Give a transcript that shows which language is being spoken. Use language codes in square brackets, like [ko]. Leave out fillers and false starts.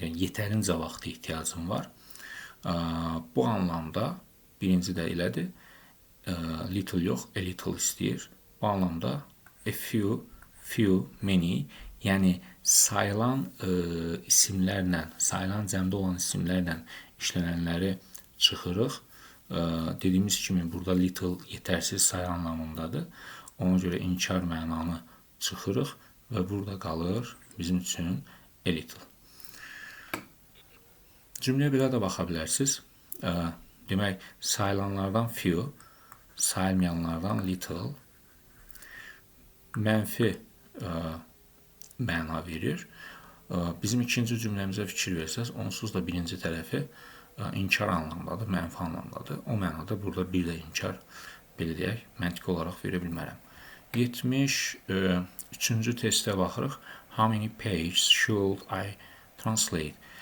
[az] Yəni, yetərincə vaxta ehtiyacım var. Bu anlamda birinci də elədir. Little yox, a little istəyir. Bu anlamda a few, many, yəni sayılan isimlərlə, sayılan cəmdə olan isimlərlə işlənənləri çıxırıq. Dediyimiz kimi burada little yetərsiz sayı anlamındadır. Ona görə inkar mənanı çıxırıq və burada qalır bizim üçün a little. Cümləyə belə də baxa bilərsiniz. Demək, sayılanlardan few, sayılmayanlardan little mənfi məna verir. Bizim ikinci cümləmizə fikir versəz, onsuz da birinci tərəfi inkar anlamdadır, mənfi anlamdadır. O mənada burada bir də inkar, belə deyək, məntiqi olaraq verə bilmərəm. 73-cü testə baxırıq. [en] How many pages should I translate?